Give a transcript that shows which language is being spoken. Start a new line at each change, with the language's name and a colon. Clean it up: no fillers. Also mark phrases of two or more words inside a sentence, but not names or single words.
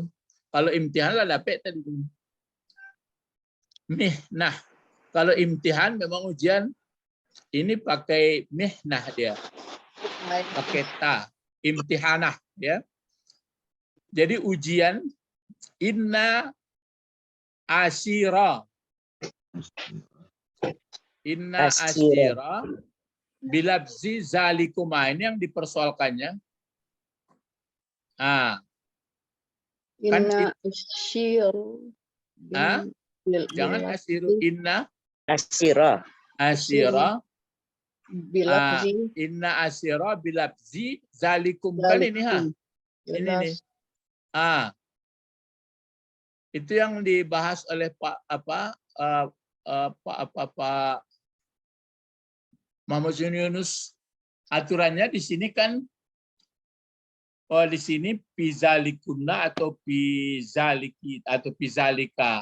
Indonesian: Kalau imtihan lah dapat tadi. Mihnah. Kalau imtihan memang ujian, ini pakai mihnah dia. Pakai ta. Imtihanah ya. Jadi ujian
Arabic: inna asyira. Inna asyira bilabzi zalikum.
Indonesian: Ini yang dipersoalkannya.
Arabic: Inna asyiru.
Indonesian: Jangan asyiru. Inna Asyira. asyira. Bilabzi.
Arabic: Inna asyira bilabzi zalikum.
Indonesian: Kan ini Ini nih. Itu yang dibahas oleh Pak Pak Muhammad Yunus, aturannya di sini kan di sini pizalikunna atau pizaliki atau pizalika.